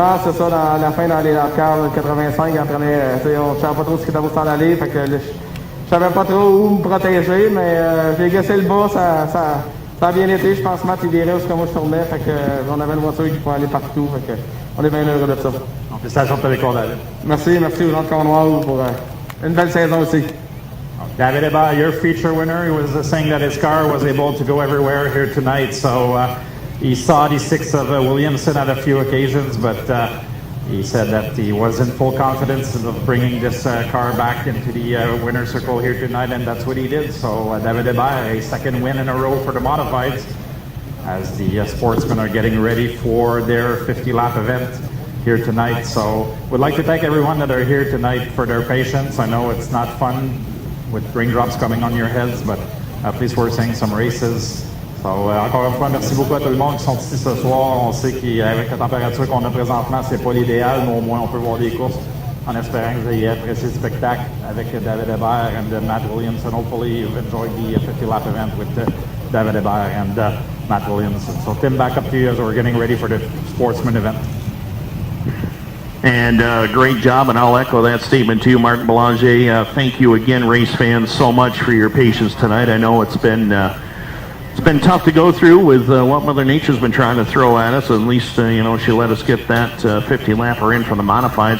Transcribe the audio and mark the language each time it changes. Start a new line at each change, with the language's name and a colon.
French: Non, c'est ça, dans la fin, dans les cars 85, on ne savait pas trop ce qui était pour s'en aller, fait que je savais pas trop où me protéger, mais j'ai gassé le bas, ça a bien été. Je pense que Matt, il virait où moi je tournais, fait que on avait une voiture qui pouvait aller partout, fait que on est bien heureux de ça. Donc, félicitations pour ta victoire, David. Merci aux gens de Cornwall pour une belle saison aussi.
English: David Hebert, your feature winner, he was saying that his car was able to go everywhere here tonight, so he saw the 6 of Williamson at a few occasions, but he said that he was in full confidence of bringing this car back into the winner's circle here tonight, and that's what he did. So David Hebert, a second win in a row for the modifieds, as the sportsmen are getting ready for their 50-lap event here tonight. So we'd like to thank everyone that are here tonight for their patience. I know it's not fun with raindrops coming on your heads, but at least we're seeing some races.
French: So, encore une fois, merci beaucoup à tout le monde qui sont ici ce soir. On sait qu'avec la température qu'on a présentement, c'est pas l'idéal, mais au moins on peut voir des courses en espérant que vous ayez apprécié le spectacle avec David Hebert and Matt Williamson.
English: Hopefully you've enjoyed the 50-lap event with David Hebert and Matt Williamson. So Tim, back up to you as we're getting ready for the sportsman event. And great job, and I'll echo that statement to you, Martin Belanger. Thank you again, race fans, so much for your patience tonight. I know it's been tough to go through with what Mother Nature's been trying to throw at us. At least, she let us get that 50-lapper in for the modifieds.